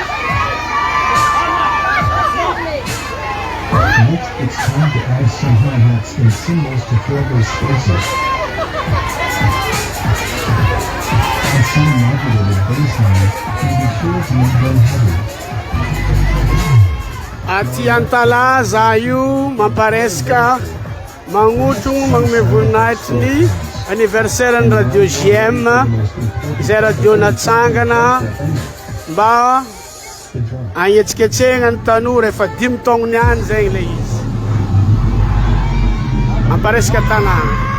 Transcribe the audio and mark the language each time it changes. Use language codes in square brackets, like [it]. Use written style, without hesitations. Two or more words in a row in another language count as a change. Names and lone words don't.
[en] Next, it's time to add some hi-hats and cymbals to fill those spaces. Add some modulated bass line, and be sure to make them heavy. [mg] Aty Antalaha za io mamparesaka magnotro magnome voninahitry ny anniversaire ny radio JM izay radio natsangana mba agnetsiketsegna ny tanora efa 5 taogno niany zay le izy mamparesaka tanàna.